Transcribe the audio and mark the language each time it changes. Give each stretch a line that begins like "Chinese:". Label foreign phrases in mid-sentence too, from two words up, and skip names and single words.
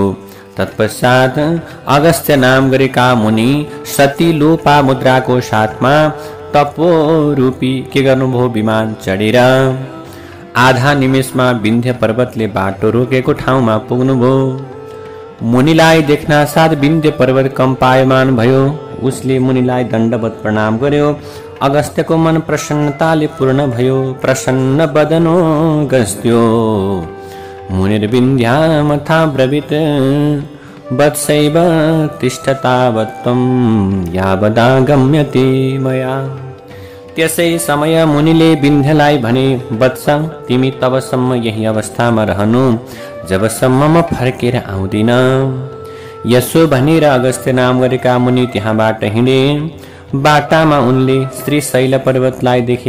Nepali: तत्पश्चात अगस्त्य नाम गरेका मुनि सती लोपा मुद्राको साथमा तपो रूपी के गर्नुभयो, विमान चढेर आधा निमेषमा विन्ध्य पर्वतले बाटो रोकेको ठाउँमा पुग्नुभयो। मुनिलाई देख्न साथ विन्ध्य पर्वत कम्पायमान भयो। उसले मुनिलाई दण्डवत प्रणाम गर्यो। अगस्त्यको मन प्रसन्नताले पूर्ण भयो।
Sanskrit: प्रसन्न बदनो गस्त्यो मुनिर्विन्ध्यामथा ब्रवीत वत्सैव तिष्ठतावत्त्वं यावदागम्यते मया।
Nepali: त्यसै समय मुनिले विन्ध्यलाई भने, वत्स, तिमी तबसम्म यही अवस्थामा रहनु जबसम्म म फर्केर आउँदिन। यसो भनेर अगस्त्य नाम गरेका मुनि त्यहाँबाट हिँडे। बाटामा उनले श्रीशैल पर्वतलाई देखे।